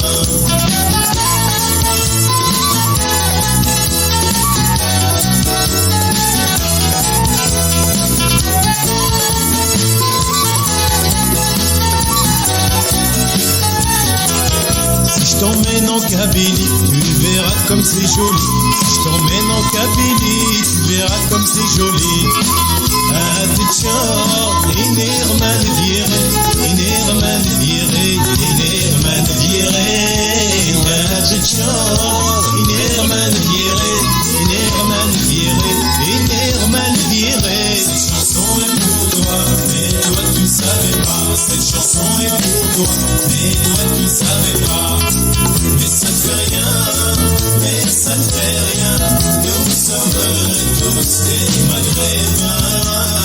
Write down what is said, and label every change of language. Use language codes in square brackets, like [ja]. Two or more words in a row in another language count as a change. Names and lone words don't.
[fr] Si je t'emmène en Kabylie, tu verras comme c'est joli. Si je t'emmène en Kabylie, tu verras comme c'est joli. [kab] Atitchor, inerman diré, inerman diré, inerman diré. Atitchor, inerman diré, inerman diré, inerman diré. [fr] Cette chanson est pour toi, mais toi tu ne savais pas. Cette chanson est pour toi, mais toi tu ne savais pas. Mais ça ne fait rien, mais ça ne fait rien. Nous sommes tous des Maghrébins.